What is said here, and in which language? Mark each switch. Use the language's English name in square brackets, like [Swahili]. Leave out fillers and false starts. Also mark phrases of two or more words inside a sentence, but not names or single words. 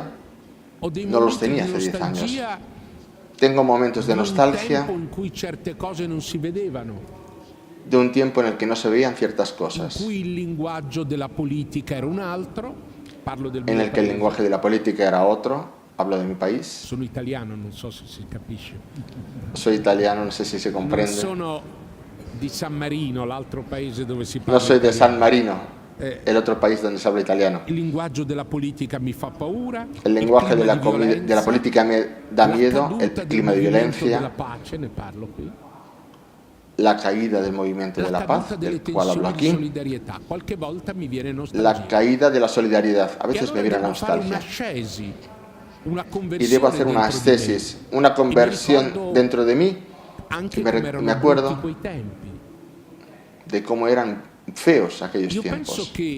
[Spanish] No los tenía hace 10 años. Tengo momentos de nostalgia de un tiempo en el que no se veían ciertas cosas, en el que el lenguaje de la política era otro. Hablo de mi país. [Italian] Sono italiano, non so se si capisce. [Spanish] Soy italiano, no sé si se comprende. [Italian] Non sono di San Marino, l'altro paese dove si parla. [Spanish] No soy de San Marino, el otro país donde se habla italiano. [Italian] Il linguaggio della politica mi fa paura. [Spanish] El lenguaje de la política me da miedo, el clima de violencia, la caída del movimiento de la paz, del cual hablo aquí, la caída de la solidaridad. A veces me viene la nostalgia. Y debo hacer una ascesis, una conversión dentro de mí, que me acuerdo de cómo eran feos aquellos tiempos.